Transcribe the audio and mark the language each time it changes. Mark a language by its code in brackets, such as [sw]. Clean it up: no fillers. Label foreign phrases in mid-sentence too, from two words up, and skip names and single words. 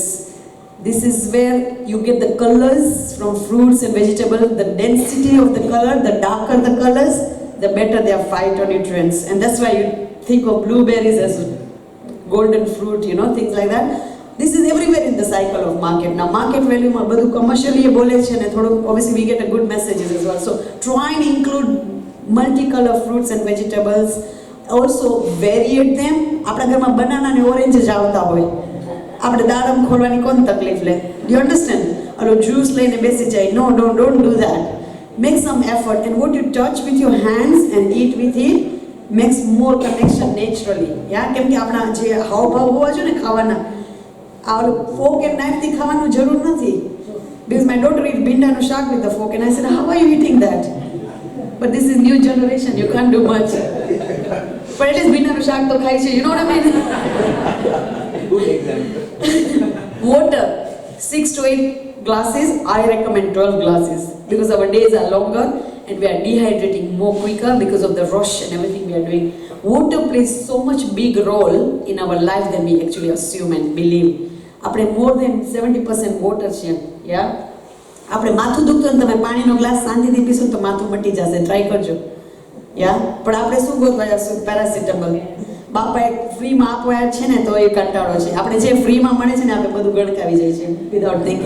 [en] This is where you get the colors from fruits and vegetables. The density of the color, the darker the colors, the better their phytonutrients. And that's why you think of blueberries as golden fruit, things like that. This is everywhere in the cycle of market. Now market value [gu] માં બધું commercially બોલે છે ને થોડું [en] obviously we get a good messages as well. So try and include multicolor fruits and vegetables. Also variate them. [gu] આપણા ઘરમાં બનાના ને ઓરેન્જ જ આવતા હોય. આપણે દાડમ ખોલવાની કોણ તકલીફ લે? [en] Do you understand? [gu] અલો જ્યુસ લઈને બેસી જાય. [en] No, don't do that. Make some effort, and what you touch with your hands and eat with it makes more connection naturally. Yeah, [gu] કેમ કે આપણા જે હાવભાવ હોવા જોઈએ ને ખાવાના, આ [en] fork and knife [gu] થી ખાવાનું જરૂર નથી. [en] Because my daughter eat [gu] ભીંડાનું શાક [en] with the fork and I said, how are you eating that? But this is new generation, you can't do much. But at least [gu] ભીંડાનું શાક તો ખાય છે, [en] you know what I mean? Good example. Water, 6 to 8 glasses, I recommend 12 glasses because our days are longer and we are dehydrating more quicker because of the rush and everything we are doing. Water plays so much big role in our life than we actually assume and believe. આપણે more than 70% water છે. Yeah? [gu] આપણે માથું દુખતું ને તમે પાણીનો ગ્લાસ શાંતિથી પીશો તો માથું મટી જશે, ટ્રાય કરજો. યા પણ આપણે શું ગોતવા જશું? પેરાસિટામોલ. બાપા એક ફ્રીમાં આપવા છે ને તો એ કંટાળો છે. આપણે જે ફ્રીમાં મળે છે ને આપણે બધું ગણકાવી જાય છે [en] without thinking.